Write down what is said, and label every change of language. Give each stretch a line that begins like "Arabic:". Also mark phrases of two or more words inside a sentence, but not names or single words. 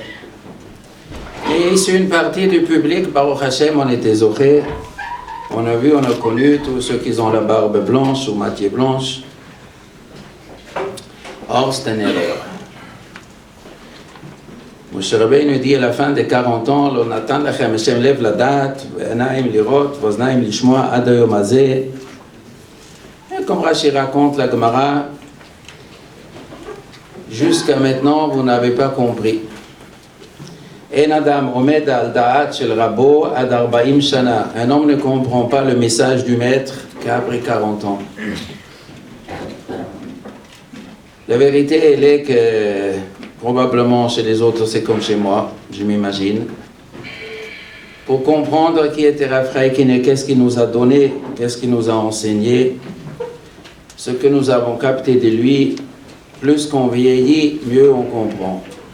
French: Et c'est une partie du public,
Hebrew: ברוך השם,
French: on était zoché. On a vu, on a connu tous ceux qui ont la barbe blanche ou moitié blanche. Or, c'est une erreur. Moshe Rabbeinu dit à la fin de 40 ans,
Hebrew: לא נתן לכם השם לב לדעת ועינים לראות ואזנים לשמוע עד היום הזה.
French: Et comme Rashi raconte la Gemara, jusqu'à maintenant, vous n'avez pas compris.
Hebrew: אין אדם עומד על דעת של רבו עד 40 שנה.
French: Un homme ne comprend pas le message du maître qu'après 40 ans. La vérité, elle est que probablement chez les autres, c'est comme chez moi, je m'imagine. Pour comprendre qui était Rav Chaikin et qu'est-ce qu'il nous a donné, qu'est-ce qu'il nous a enseigné, ce que nous avons capté de lui, plus qu'on vieillit, mieux on comprend.